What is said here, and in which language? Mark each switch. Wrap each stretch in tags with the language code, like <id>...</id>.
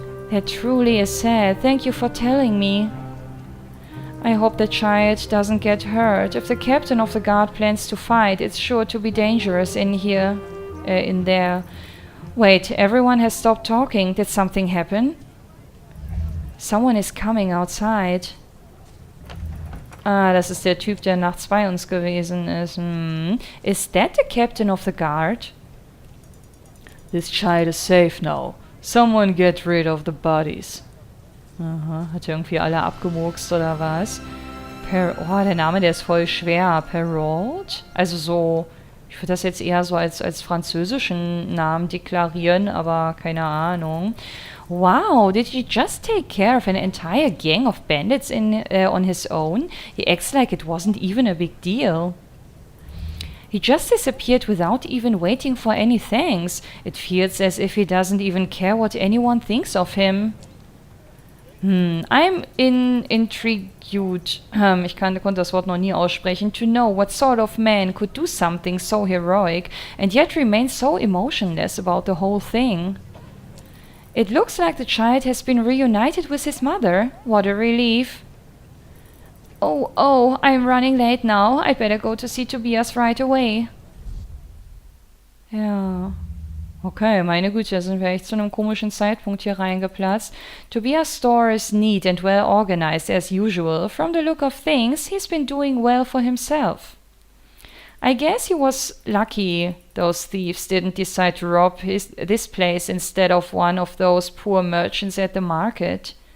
<en>That truly is sad. Thank you for telling me. I hope the child doesn't get hurt. If the captain of the guard plans to fight, it's sure to be dangerous in here. In there. Wait, everyone has stopped talking. Did something happen? Someone is coming outside.</en> <de>Ah, das ist der Typ, der nachts bei uns gewesen ist.</de> <en>Is that the captain of the guard? This child is safe now. Someone get rid of the bodies.</en> <de>Aha, hat er irgendwie alle abgemurkst oder was? Oh, der Name, der ist voll schwer. Perrault? Also so, ich würde das jetzt eher so als französischen Namen deklarieren, aber keine Ahnung.</de> <en>Wow, did he just take care of an entire gang of bandits on his own? He acts like it wasn't even a big deal. He just disappeared without even waiting for any thanks. It feels as if he doesn't even care what anyone thinks of him. I'm intrigued,</en> <de>ich konnte das Wort noch nie aussprechen,</de> <en>to know what sort of man could do something so heroic and yet remain so emotionless about the whole thing. It looks like the child has been reunited with his mother. What a relief. Oh, I'm running late now. I'd better go to see Tobias right away.</en> <de>Ja. Okay, meine Güte, sind wir echt zu einem komischen Zeitpunkt hier reingeplatzt.</de> <en>Tobias' store is neat and well organized as usual. From the look of things, he's been doing well for himself. I guess he was lucky those thieves didn't decide to rob this place instead of one of those poor merchants at the market.</en>